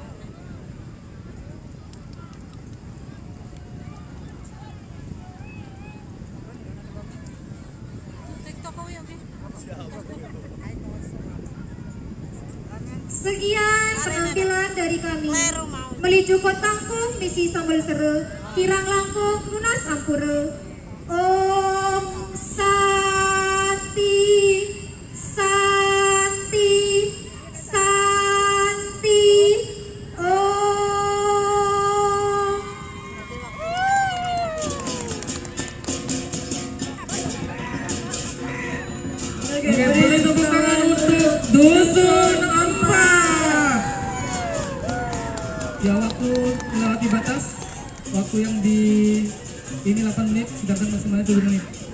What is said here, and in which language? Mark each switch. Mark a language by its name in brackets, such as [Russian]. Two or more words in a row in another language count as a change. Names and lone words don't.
[Indonesian] Sekian penampilan dari kami. [Balinese] Meliju Kotangkung misi sambal sere, kirang langkung lunas ampura. [Sanskrit] Om Santi Santi Santi Om. [Indonesian] Oke, boleh tepuk tangan untuk Dusun 4. Ya, waktu melewati batas. Waktu yang di ini 8 menit, sedangkan maksimalnya 7 menit.